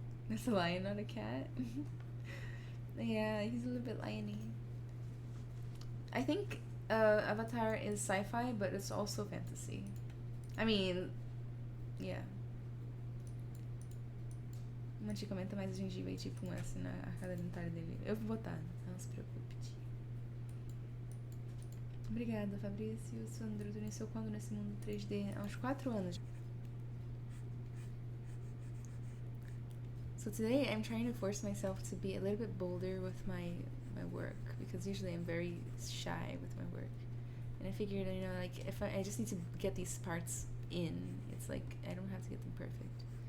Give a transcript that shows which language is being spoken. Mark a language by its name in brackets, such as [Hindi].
[English] It's a lion, not a cat. Yeah, he's a little bit liony. I think Avatar is sci-fi, but it's also fantasy. I mean, yeah. [Portuguese] Uma tia comenta mais gengiva e tipo assim na arcada dentária dele. Eu vou botar, não se preocupe. Obrigada, Fabrício. Sandro, tu nasceu quando nesse mundo 3D? Há uns 4 anos. [English] So today I'm trying to force myself to be a little bit bolder with my work, because usually I'm very shy with my work. And I figured, you know, like if I just need to get these parts in, it's like I don't have to get them perfect.